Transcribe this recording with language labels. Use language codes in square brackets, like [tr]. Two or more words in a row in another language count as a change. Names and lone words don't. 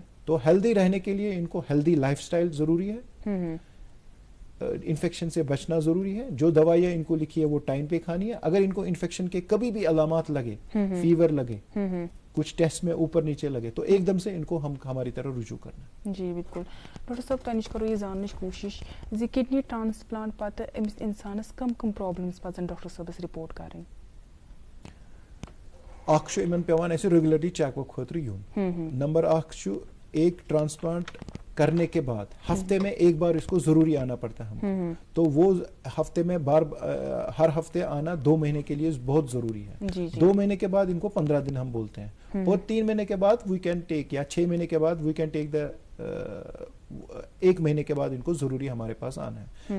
[hi] तो हेल्दी रहने के लिए इनको [en] healthy lifestyle [hi] जरूरी है, इन्फेक्शन से बचना जरूरी है। जो दवाइयाँ इनको लिखी है वो टाइम पे खानी है। अगर इनको इन्फेक्शन के कभी भी अलामात लगे, फीवर लगे, कुछ टेस्ट में ऊपर नीचे लगे, तो एकदम से इनको हम हमारी तरह रुजू करना। जी बिल्कुल। [ks] डॉक्टर साहब तनिश करो ये जानने की कोशिश जी [en] kidney transplant [ks] पत अमिस इंसानस कम प्रॉब्लम्स पजन डॉक्टर साहबस रिपोर्ट करें। अख इमन पेवान ऐसे [en] regularly checkup [ks] खतर यून। [hi] नंबर 1 एक ट्रांसप्लांट करने के बाद हफ्ते में एक बार इसको जरूरी आना पड़ता है हम, तो वो हफ्ते में हर हफ्ते आना 2 महीने के लिए बहुत जरूरी है। 2 महीने के बाद इनको 15 दिन हम बोलते हैं और 3 महीने के बाद [en] we can take, [hi] या 6 महीने के बाद [en] we can take the [hi] 1 महीने के बाद इनको जरूरी हमारे पास आना है।